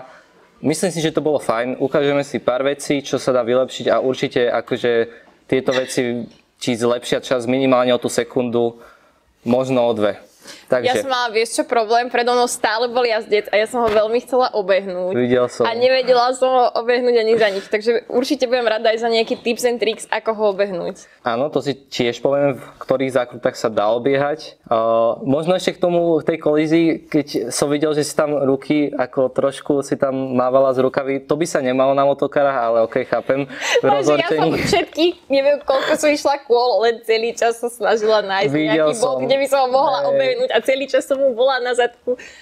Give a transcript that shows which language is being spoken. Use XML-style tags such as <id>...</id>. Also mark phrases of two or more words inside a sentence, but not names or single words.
<sk>Myslím si, že to bolo fajn. Ukážeme si pár vecí, čo sa dá vylepšiť a určite akože tieto veci ti zlepšia čas minimálne o tú sekundu, možno o 2. Takže. Ja som mala, vieš čo, problém, predo mnou stále bol jazdec a ja som ho veľmi chcela obehnúť. Videl som. A nevedela som ho obehnúť ani za nič, takže určite budem rada aj za nejaký</sk> <en>tips and tricks,</en> <sk>ako ho obehnúť. Áno, to si tiež poviem, v ktorých zákrutách sa dá obiehať. Možno ešte k tomu, tej kolízii, keď som videl, že si tam ruky, ako trošku si tam mávala z rukavy, to by sa nemalo na motokarách, ale okej, chápem. Ja som všetky, neviem koľko som išla kôl, len celý čas sa snažila nájsť nejaký bod, kde by som ho mohla obehnúť a celý čas som mu bola na zadku.</sk>